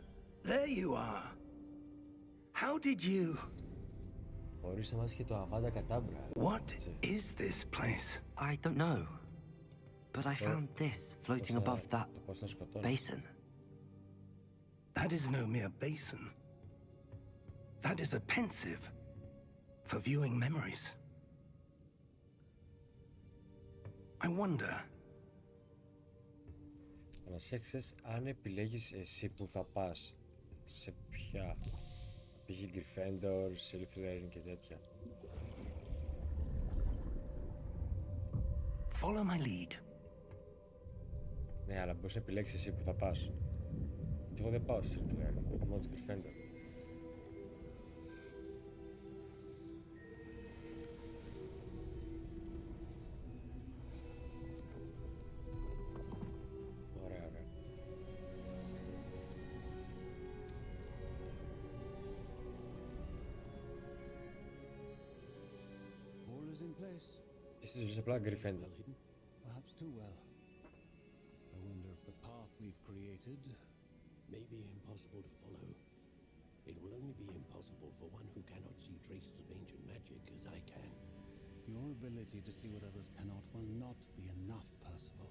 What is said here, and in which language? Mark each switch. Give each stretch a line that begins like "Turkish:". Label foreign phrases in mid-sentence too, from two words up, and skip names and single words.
English: There you are. How did you...
Greek: Μπορείς να μάθεις και το Αβάντα Κατάμπρα.
English: What is this place? I don't know. But I found this floating above that
Greek: Το πώς να σκοτώνεις.
English: basin. That is no mere basin. That is a pensive for viewing memories. I wonder...
Greek: Ανασέξες αν επιλέγεις εσύ που θα πας. Σε ποια. Π.χ. Gryffindor, Slytherin και τέτοια.
English: Follow my lead.
Greek: Ναι, αλλά μπορείς να επιλέξεις εσύ που θα πας. Γιατί εγώ δεν πάω στο Slytherin, προτιμώ τους Gryffindor. Ωραία, ωραία.
English: All is in place.
Greek: Και στη ζωή απλά Gryffindor.
English: Perhaps too well. I wonder if the path we've created May be impossible to follow. It will only be impossible for one who cannot see traces of ancient magic as I can. Your ability to see what others cannot will not be enough, Percival.